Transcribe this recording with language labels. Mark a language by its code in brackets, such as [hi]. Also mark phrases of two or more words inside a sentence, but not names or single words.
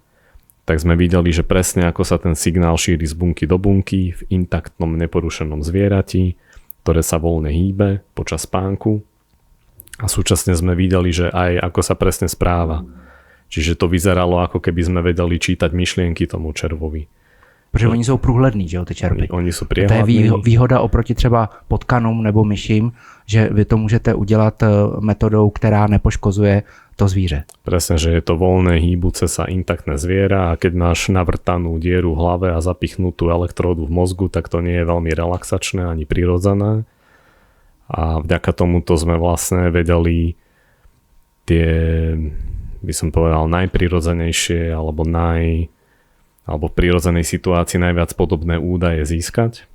[sk] Tak sme videli, že presne ako sa ten signál šíri z bunky do bunky v intaktnom neporušenom zvierati, ktoré sa voľne hýbe počas spánku a súčasne sme videli, že aj ako sa presne správa. Čiže to vyzeralo, ako keby sme vedeli čítať myšlienky tomu červovi. [cs] Protože oni jsou průhledný, že jo, ty červy. Oni jsou to je výhoda oproti třeba potkanům nebo myším, že vy to můžete udělat metodou, která nepoškozuje to zvíře. [sk] Presne, že je to voľné hýbuce sa intaktné zviera a keď máš navrtanú dieru v hlave a zapichnutú elektródu v mozgu, tak to nie je veľmi relaxačné ani prirodzené. A vďaka tomuto sme vlastne vedeli tie, by som povedal, najprirodzenejšie alebo v prirodzenej situácii najviac podobné údaje získať.